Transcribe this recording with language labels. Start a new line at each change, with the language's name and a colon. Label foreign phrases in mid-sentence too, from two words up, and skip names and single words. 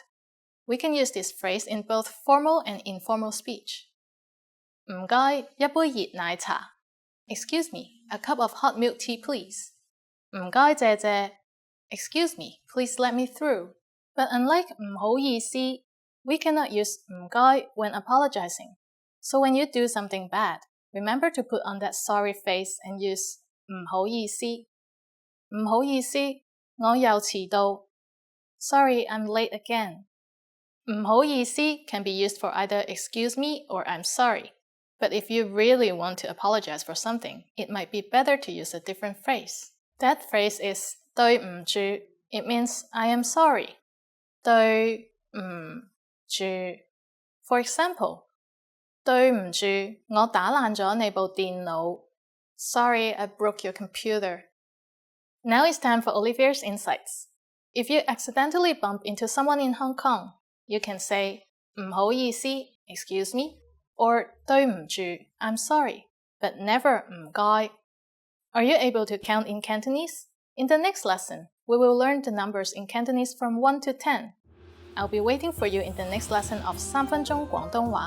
English: We can use this phrase in both formal and informal speech.
Cantonese: 唔該,一杯熱奶茶.
English: Excuse me, a cup of hot milk tea please.
Cantonese: 唔該謝謝.
English: Excuse me, please let me through. But unlike
Cantonese: 唔好意思,
English: we cannot use 唔該 when apologizing. So when you do something bad, remember to put on that sorry face and use
Cantonese: 唔好意思. 唔好意思,我又遲到.
English: Sorry, I'm late again.
Cantonese: 唔好意思
English: can be used for either excuse me or I'm sorry. But if you really want to apologize for something, it might be better to use a different phrase. That phrase is
Cantonese: 對唔住.
English: It means I am sorry.
Cantonese: 對唔住.
English: For example,
Cantonese: 對唔住,我打爛咗你部電腦.
English: Sorry, I broke your computer. Now it's time for Olivia's insights. If you accidentally bump into someone in Hong Kong, you can say
Cantonese: 唔好意思,
English: excuse me, or
Cantonese: 對唔住,
English: I'm sorry, but never 唔該. Are you able to count in Cantonese? In the next lesson, we will learn the numbers in Cantonese from 1 to 10. I'll be waiting for you in the next lesson of 3 分鐘廣東話.